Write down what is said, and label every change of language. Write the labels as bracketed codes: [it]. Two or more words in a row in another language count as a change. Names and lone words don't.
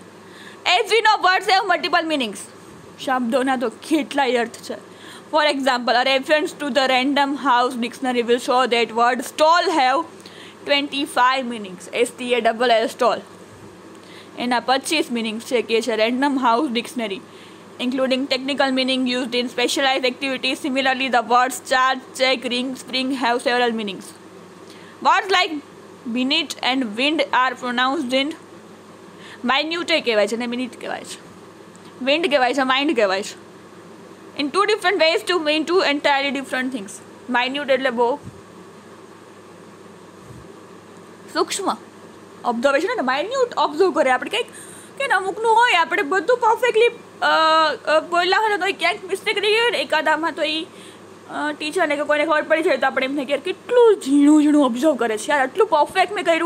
[en] as we know words have multiple meanings. શબ્દોના તો કેટલાય અર્થ છે. for example, a reference to the random house dictionary will show that word stall have 25 meanings. [gu] STALL સ્ટોલ એના 25 મિનિંગ્સ છે કે છે રેન્ડમ હાઉસ ડિક્શનરી, [en] including technical meaning used in specialized activities. Similarly, the words charge, check, ring, spring have several meanings. Words like minute and wind are pronounced in minute [gu] કહેવાય છે ને મિનિટ કહેવાય છે, [en] wind [gu] કહેવાય છે, [en] mind [gu] કહેવાય છે. [en] In two different ways to mean two entirely different things. [gu] Minute એટલે બહુ સૂક્ષ્મ ઓબ્ઝર્વેશન, એટલે માઇન્યુટ ઓબ્ઝર્વ કરે આપણે કંઈક કે અમુકનું હોય, આપણે બધું પરફેક્ટલી બોલ્યા હોય તો ક્યાંક મિસ્ટેક રહી ગઈ હોય ને એકાદામાં, તો એ ટીચરને કે કોઈને ખબર પડી જાય તો આપણે એમને કે કેટલું ઝીણું ઓબ્ઝર્વ કરે છે યાર, આટલું પરફેક્ટ મેં કર્યું.